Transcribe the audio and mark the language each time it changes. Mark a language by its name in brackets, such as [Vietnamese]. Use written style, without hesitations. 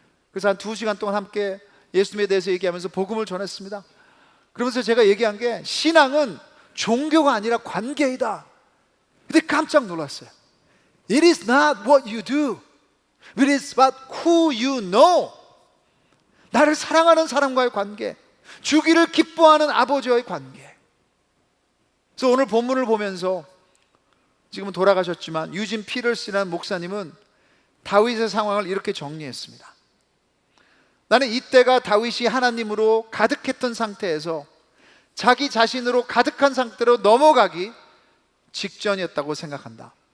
[Korean] 그래서 한 2시간 동안 함께 예수님에 대해서 얘기하면서 복음을 전했습니다. 그러면서 제가 얘기한 게 신앙은 종교가 아니라 관계이다. 근데 깜짝 놀랐어요. [English] It is not what you do, it is about who you know. [Korean] 나를 사랑하는 사람과의 관계, 주기를 기뻐하는 아버지와의 관계. 그래서 오늘 본문을 보면서, 지금은 돌아가셨지만 유진 피터스라는 목사님은 다윗의 상황을 이렇게 정리했습니다. 나는 이때가 다윗이 하나님으로 가득했던 상태에서 자기 자신으로 가득한 상태로 넘어가기 직전이었다고 생각한다.